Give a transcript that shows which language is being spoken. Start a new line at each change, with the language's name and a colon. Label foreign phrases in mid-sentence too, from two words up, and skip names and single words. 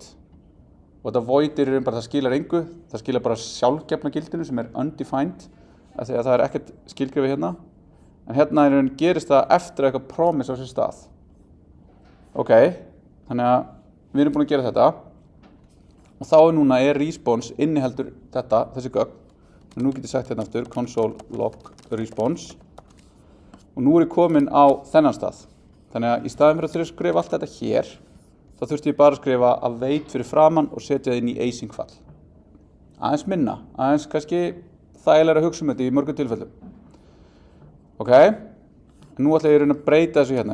Icelandic: Og þetta void í raun bara, það skilar engu, það skilar bara sjálfgefna gildinu sem undefined, af því að það ekkert skilgrifið hérna. En hérna í raun gerist það eftir að eitthvað promise á sér stað. Ok, þannig að við erum búin að gera þetta. Og þá núna response inniheldur þessi gögn. Og nú get ég sagt hérna aftur,
English: console log response.
Icelandic: Og nú ég komin á þennan stað. Þannig að í staðinn fyrir að skrifa allt þetta hér, þá þurfti ég bara að skrifa await fyrir framann og setja það inn í async fall. Aðeins minna, aðeins kannski þægilega að hugsa þetta í mörgum tilfellum. Ok, nú ætla ég að breyta þessu hérna.